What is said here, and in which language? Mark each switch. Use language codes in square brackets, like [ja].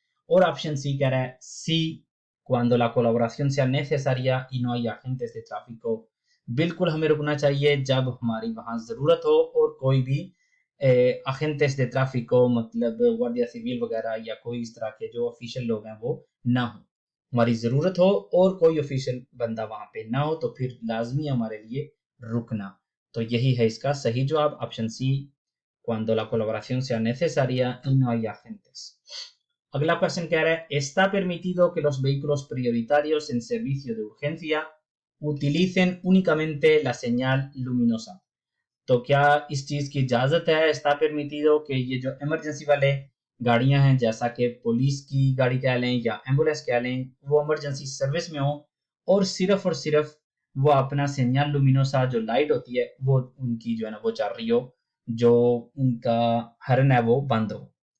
[hi] और option C कह रहा है सी [es] cuando la colaboración sea necesaria y no hay agentes de tráfico, [hi] बिल्कुल हमें रुकना चाहिए जब हमारी वहां जरूरत हो और कोई भी agentes de tráfico मतलब guardia civil वगैरह या कोई इस तरह के जो ऑफिशियल लोग हैं वो ना हो, हमारी जरूरत हो और कोई ऑफिशियल बंदा वहां पे ना हो तो फिर लाजमी हमारे लिए रुकना। तो यही है इसका सही जवाब, option C [es] cuando la colaboración sea necesaria y no hay agentes। [hi] अगला क्वेश्चन कह रहा है [es] está permitido que los vehículos prioritarios en servicio de urgencia utilicen únicamente la señal luminosa। [hi] तो क्या इस चीज की इजाजत है, [es] está permitido [hi] कि ये जो इमरजेंसी वाले गाड़ियां हैं जैसा कि पुलिस की गाड़ी कह लें या एम्बुलेंस कह लें वो इमरजेंसी सर्विस में हो और सिर्फ वो अपना सेंयाल लुमिनोसा जो लाइट होती है वो उनकी जो है ना वो चल रही हो, जो उनका हॉर्न है वो बंद हो।